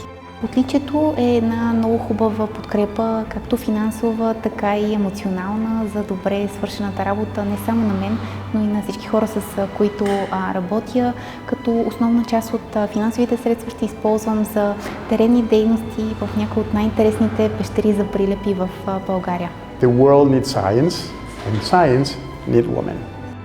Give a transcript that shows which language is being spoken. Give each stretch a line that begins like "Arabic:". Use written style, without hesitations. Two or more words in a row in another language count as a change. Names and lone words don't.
Bulgarian: Отличието е една много хубава подкрепа, както финансова, така и емоционална, за добре свършената работа не само на мен, но и на всички хора, с които работя, като основна част от финансовите средства ще използвам за теренни дейности в някои от най-интересните пещери за прилепи в България.
English: The world needs science, and science needs women.